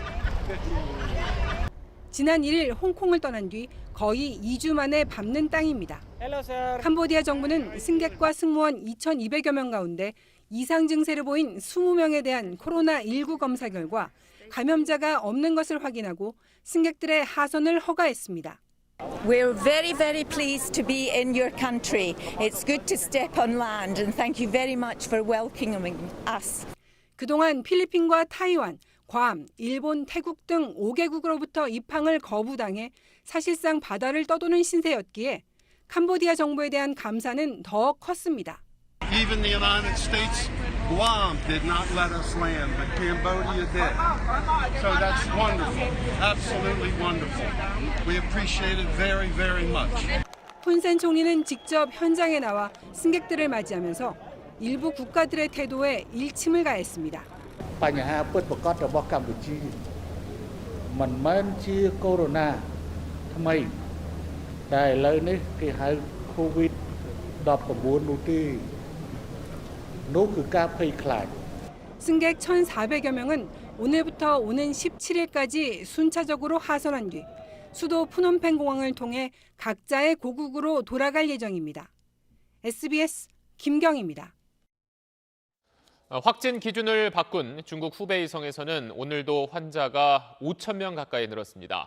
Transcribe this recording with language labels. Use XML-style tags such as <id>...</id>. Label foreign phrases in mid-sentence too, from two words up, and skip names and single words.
<ko>지난 1일 홍콩을 떠난 뒤 거의 2주 만에 밟는 땅입니다. 캄보디아 정부는 승객과 승무원 2,200여 명 가운데 이상 증세를 보인 20명에 대한 코로나19 검사 결과 감염자가 없는 것을 확인하고 승객들의 하선을 허가했습니다.</ko> <en>We're very pleased to be in your country. It's good to step on land and thank you very much for welcoming us.</en> <ko>그동안 필리핀과 타이완, 괌, 일본, 태국 등 5개국으로부터 입항을 거부당해 사실상 바다를 떠도는 신세였기에 캄보디아 정부에 대한 감사는 더 컸습니다.</ko> <en>Even the United States, Guam did not let us land, but Cambodia did. So that's wonderful, absolutely wonderful. We appreciate it very much.</en> <ko>훈센 총리는 직접 현장에 나와 승객들을 맞이하면서 일부 국가들의 태도에 일침을 가했습니다.</ko> <km>បញ្ហាពិតប្រាកដរបស់កម្ពុជាមិនមែនជាកូវីដថ្មីតែឥឡូវនេះគេហៅ COVID-19 នោះទេនោះគឺការភ័យខ្លាច</km> <ko>승객 1,400여 명은 오늘부터 오는 17일까지 순차적으로 하선한 뒤 수도 푸놈펜 공항을 통해 각자의 고국으로 돌아갈 예정입니다. SBS 김경희입니다. 확진 기준을 바꾼 중국 후베이성에서는 오늘도 환자가 5,000명 가까이 늘었습니다.</ko>